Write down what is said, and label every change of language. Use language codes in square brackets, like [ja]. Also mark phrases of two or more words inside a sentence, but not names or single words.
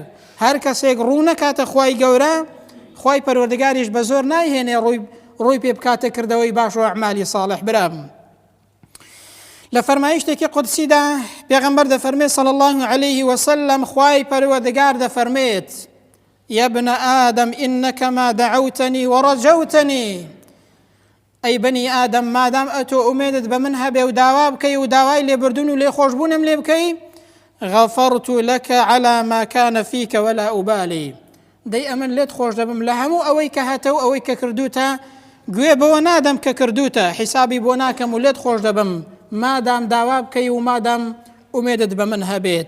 [ckb] هەر کەسێک ڕوو نەکاتە خوای گەورە، خوای پەروەردگاریش بە زۆر نایهێنێ ڕووی پێ بکاتە کردەوەی باش و ئەعمالی ساڵح. برام لە فەرمایشتێکی قودسیدا پێغەمبەر دەفەرمێت [ar] صلی الله عليه وسلم، [ckb] خوای پەروەردگار دەفەرمێت [ar] یا ابن آدم إنك ما دعوتني ورجوتني، [ckb] ئەی بەنی ئادەم مادام ئەتۆ ئومێدت بە من هەبێ و داوا بکەی و داوای لێبردون و لێخۆشبوونم لێ بکەی، [ar] غەفەرت لەکە عەلا ما کانە فیکە وەلا ئوبالی، [ckb] دەی ئەمن لێت خۆش دەبم لە هەموو ئەوەی کە هەتە و ئەوەی کە کردوتە، گوێ بەوە نادەم کە کردوتە، حیسابی بۆ ناکەم و لێت خۆش دەبم مادام داوا بکەی و مادام ئومێدت بە من هەبێت.